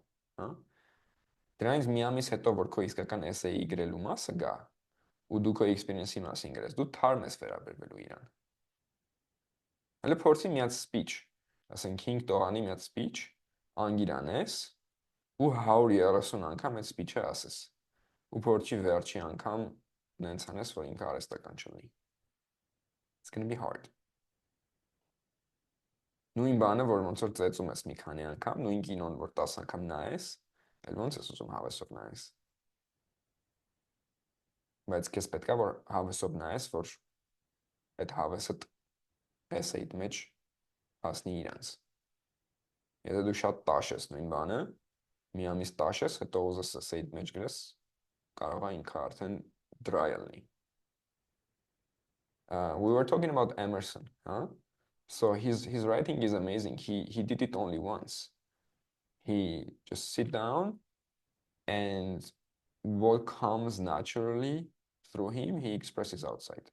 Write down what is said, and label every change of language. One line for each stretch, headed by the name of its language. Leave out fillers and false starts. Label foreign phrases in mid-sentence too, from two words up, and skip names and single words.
Armenian: հա։ Դրանից մի ամիս հետո, որ քո իսկական essay-ի գրելու մասը գա, ու դու քո experience-ի մասին գրես, դու թարմ ես վերաբերվելու իրան։ Հələ փորձի մի հատ speech, ասենք 5 տողանի մի հատ speech, անգիր անես ու 130 անգամ այդ speech-ը ասես։ Ու փորձի վերջի անգամ նենց անես, որ ինքը արհեստական չլինի։
English: It's going to be hard.
Armenian: Նույն բանը, որ ոնց որ ծեծում ես մի քանի անգամ, նույն կինոն, որ 10 անգամ նայես, այլ ոնց ես ուզում հավեսով նայես։ Բայց քեզ պետք է որ հավեսով նայես, որ այդ հավեսը essay-իդ մեջ հասնի իրանց։ Եթե դու շատ տաշ ես նույն բանը, մի ամիս տաշ ես, հետո ուզես essay-իդ մեջ գրես, կարող է ինքը արդեն dry լինի։
English: We were talking about Emerson, huh? So his writing is amazing. He did it only once. He just sit down and what comes naturally through him, he expresses outside.